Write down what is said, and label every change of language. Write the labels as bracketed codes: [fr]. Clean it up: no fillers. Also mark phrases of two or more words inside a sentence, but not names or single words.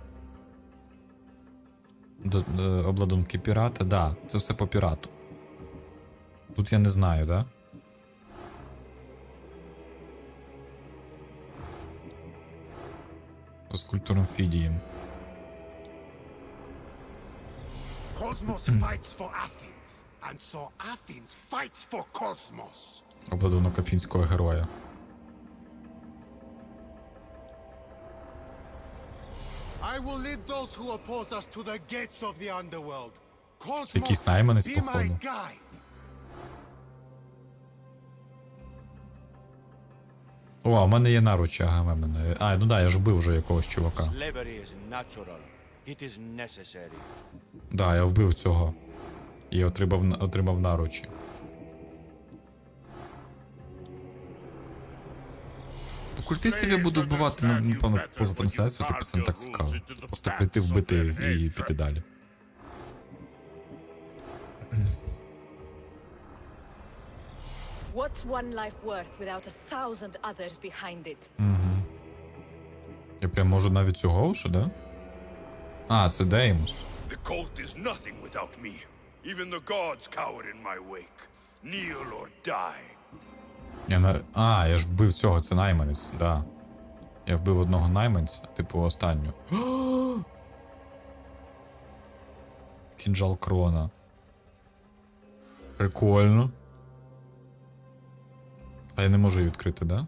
[uk] Обладунки пірата, да, це все по пірату. Тут я не знаю, да? З культурним фідієм. [en] Cosmos fights for Athens, and so Athens fights for Cosmos. [uk] Обладунок афінського героя. [en] I will lead those who oppose us to the gates of the underworld. [uk] Це якийсь найманець, [en] Be my [uk] походу. [en] guide. [uk] О, а в мене є наручі, ага, в мене. А, ну да, я ж вбив вже якогось чувака. [en] Slavery is natural. It is necessary. [uk] Да, я вбив цього. І отримав наручі. Культистів я буду вбивати, напевно, поза трансляцією, типу це не так цікаво. Просто прийти, вбити і піти далі. [en] What's one life worth without 1,000 others behind it? Угу. [uk] Я прям можу навіть цього вже, да? А, це Деймос. [en] The cult is nothing without me. Even the gods cower in my wake. Kneel or die. [uk] Я ж вбив цього, це найманець, да. Я вбив одного найманця, типу останню. Кінжал крона. Прикольно. А я не можу її відкрити, да?